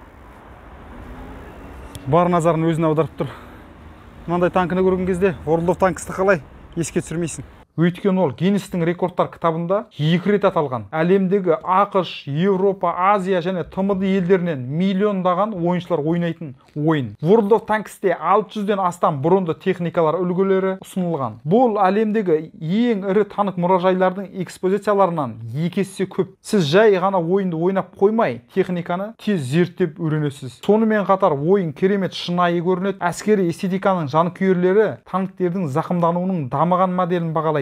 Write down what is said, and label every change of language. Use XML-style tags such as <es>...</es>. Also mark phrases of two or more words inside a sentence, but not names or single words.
<kk>Бар назарын өзіне аударып тұр. Мынандай танкіні көрген кезде World of Tanks'ты қалай еске түсірмейсің. Өйткені ол Гиннестің рекордтар кітабында 2 рет аталған. Әлемдегі ақш, Европа, Азия және ТМД елдерінен миллиондаған ойыншылар ойнайтын ойын. World of Tanks'те 600-ден астам бронды техникалар үлгілері ұсынылған. Бұл әлемдегі ең ірі танк мұражайлардың экспозицияларынан 2 есе көп. Сіз жай ғана ойынды ойнап қоймай, техниканы тез зерттеп үйренесіз. Сонымен қатар ойын керемет шынайы көрінеді. Әскери эстетиканың жанкүйерлері танктердің зақымдануының дамыған моделін бағалайды.</kk>